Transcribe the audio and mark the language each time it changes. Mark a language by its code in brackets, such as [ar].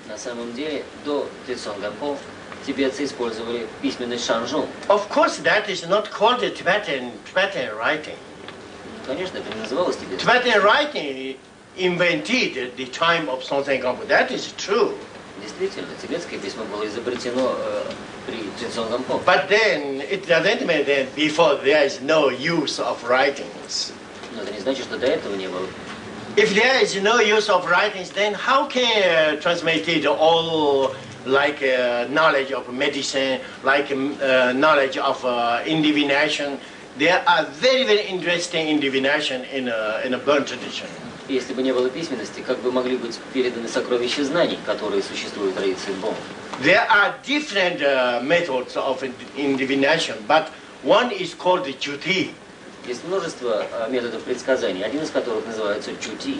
[ru] На самом деле, до Трицон Гампо тибетцы использовали письменность шанжун. [en] Of course, that is not called Tibetan writing. [ru] Конечно, это не называлось тибетским. [en] Tibetan writing invented at the time of Songtsen Gampo. That is true. [ru] Действительно, тибетское письмо было изобретено при Трицон Гампо. [en] But then it doesn't mean that before there is no use of writings. [ru] Но это не значит, что до этого не было. [en] If there is no use of writings, then how can transmit it all like knowledge of medicine, like knowledge of divination? There are very, very interesting divination in a Burn tradition. [ru] Если бы не было письменности, как бы могли быть переданы сокровища знаний, которые существуют в традиции Бон? [en] There are different methods of divination, but one is called the Juti. [ru] Есть множество методов предсказаний, один из которых называется чути.